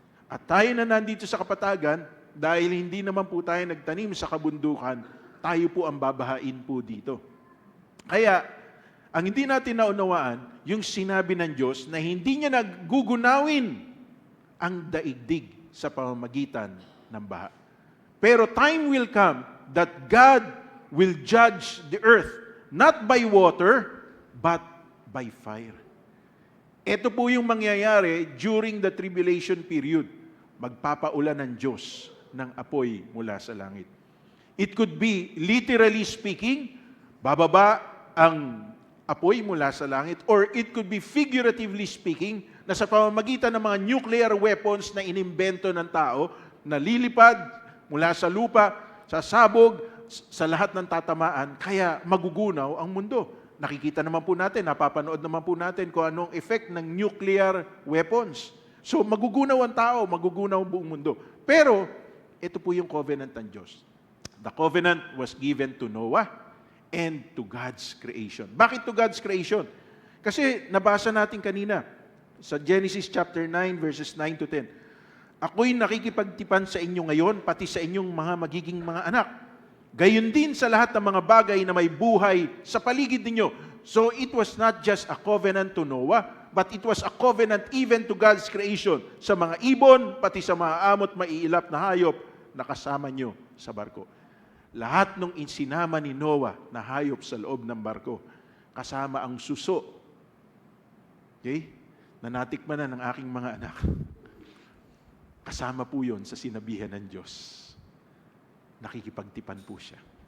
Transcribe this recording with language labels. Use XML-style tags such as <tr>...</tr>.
<tl>At tayo na nandito sa kapatagan, dahil hindi naman po tayo nagtanim sa kabundukan, tayo po ang babahain po dito. Kaya, ang hindi natin naunawaan, yung sinabi ng Diyos na hindi niya nagugunawin ang daigdig sa pamamagitan ng baha.</tl> <en>Pero time will come that God will judge the earth, not by water, but by fire.</en> <tl>Ito po yung mangyayari</tl> <en>during the tribulation period.</en> <tl>Magpapaulan ng Diyos ng apoy mula sa langit.</tl> <en>It could be, literally speaking,</en> <tl>bababa ang apoy mula sa langit,</tl> <en>or it could be figuratively speaking,</en> <tl>na sa pamamagitan ng mga nuclear weapons na inimbento ng tao, na lilipad mula sa lupa, sasabog sa lahat ng tatamaan, kaya magugunaw ang mundo. Nakikita naman po natin, napapanood naman po natin kung anong effect ng nuclear weapons. So, magugunaw ang tao, magugunaw ang buong mundo. Pero, ito po yung covenant ng Diyos.</tl> <en>The covenant was given to Noah and to God's creation.</en> <tl>Bakit</tl> <en>to God's creation?</en> <tl>Kasi nabasa natin kanina sa Genesis chapter 9, verses 9 to 10. Ako'y nakikipagtipan sa inyo ngayon, pati sa inyong mga magiging mga anak. Gayon din sa lahat ng mga bagay na may buhay sa paligid ninyo.</tl> <en>So, it was not just a covenant to Noah, but it was a covenant even to God's creation.</en> <tl>Sa mga ibon, pati sa mga amot maiilap na hayop na kasama nyo sa barko. Lahat ng insinama ni Noah na hayop sa loob ng barko, kasama ang suso, okay, na natikman na ng aking mga anak. Kasama po yun sa sinabihan ng Diyos. Nakikipagtipan po siya.</tl>